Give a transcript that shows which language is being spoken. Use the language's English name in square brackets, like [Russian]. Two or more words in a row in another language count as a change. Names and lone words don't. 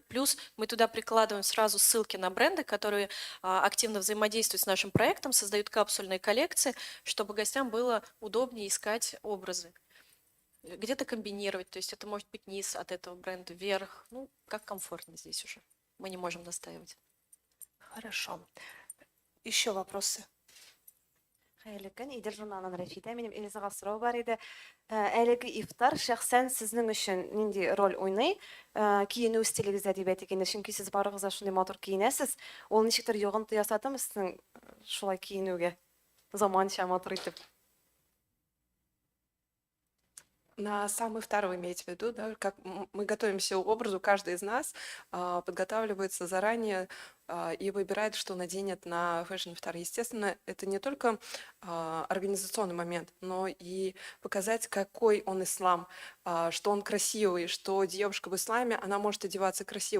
[Russian] Плюс мы туда прикладываем сразу ссылки на бренды, которые активно взаимодействуют с нашим проектом, создают капсульные коллекции, чтобы гостям было удобнее искать образы. Где-то комбинировать, то есть это может быть низ от этого бренда, вверх, ну, как комфортно здесь уже. Мы не можем настаивать. Хорошо. Еще вопросы? [Tatar] Хәерле Идел журналынан Рәфидә. Минем Элизага сорау бар иде. Әлеге ифтар шәхсән сезнең өчен нинди роль уйный? Киенү стилегездә дип әйтик инде, чөнки сез барыгыз да шундый матур киенәсез. Ул ничектер йогынты ясатымы сезнең шулай киенүгә? Заманча матур итеп. [Russian] На самый второй имеете в виду, да, как мы готовимся к образу, каждый из нас подготавливается заранее и выбирает, что наденет на Fashion Iftar. Естественно, это не только организационный момент, но и показать, какой он ислам, что он красивый, что девушка в исламе, она может одеваться красиво.